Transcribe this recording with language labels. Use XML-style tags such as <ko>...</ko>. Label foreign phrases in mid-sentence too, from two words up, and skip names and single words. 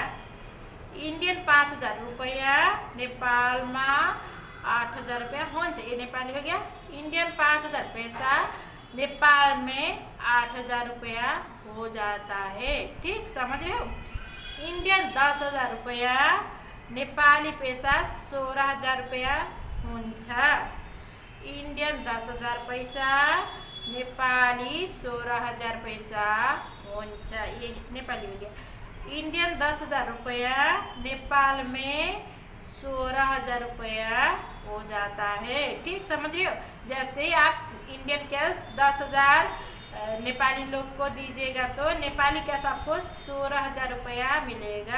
<hi>इंडियन 5000 रुपया नेपाल में 8000 रुपया हुन्छ। ये नेपाली हो गया। इंडियन 5000 पैसा नेपाल में 8000 रुपया हो जाता है। ठीक, समझ रहे हो। इंडियन 10,000 रुपया नेपाली पैसा 16,000 रुपया हुन्छ। इंडियन 10,000 पैसा नेपाली 16,000 पैसा हुन्छ। ये नेपाली हो गया। इंडियन 10,000 रुपया नेपाल में 16,000 रुपया हो जाता है। ठीक, समझ रहे हो। जैसे आप</hi> <en>Indian cash</en> <hi>10,000 नेपाली लोग को दीजिएगा तो</hi> <en>Nepali cash</en> <hi>आपको 16,000 रुपया मिलेगा।</hi>